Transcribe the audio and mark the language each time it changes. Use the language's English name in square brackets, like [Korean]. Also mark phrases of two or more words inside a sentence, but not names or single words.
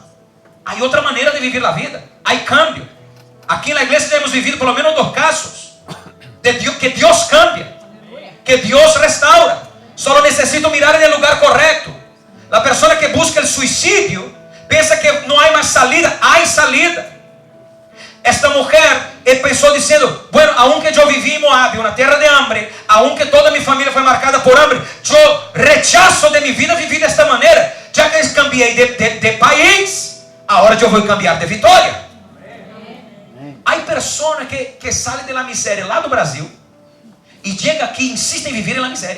[Spanish] Hay otra manera de vivir la vida, hay cambio. Aquí en la iglesia hemos vivido por lo menos 2 casos de Dios, que Dios cambia, que Dios restaura. Solo necesito mirar en el lugar correcto. La persona que busca el suicidio pensa que no hay más salida. Hay salida. Esta mujer [Portuguese] pensou dizendo: [Spanish] bueno, aunque [Portuguese] eu vivi em Moab, uma terra de hambre, aunque toda minha família foi marcada por hambre, eu rechazo de minha vida viver desta maneira. Já que eu cambiei de país, agora eu vou cambiar de vitória. Há pessoas que saem da miséria lá do Brasil e chegam aqui e insistem em viver na miséria.